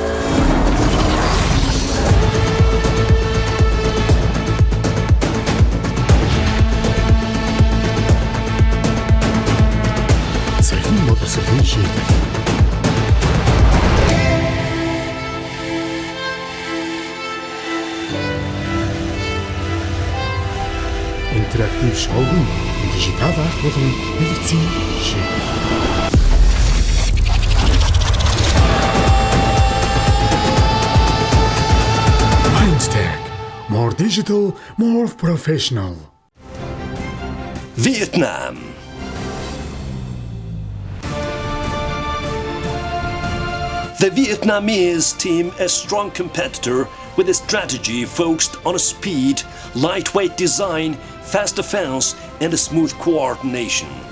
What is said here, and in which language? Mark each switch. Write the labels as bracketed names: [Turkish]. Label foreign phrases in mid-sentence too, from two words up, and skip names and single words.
[Mongolian] Цахим боловсролын шийдэл. Интерактив шоугын дижитал арт болон медицин шийдэл. [English] Mindstack. More digital, more professional. Vietnam. The Vietnamese team a strong competitor with a strategy focused on speed, lightweight design, fast defense and a smooth coordination.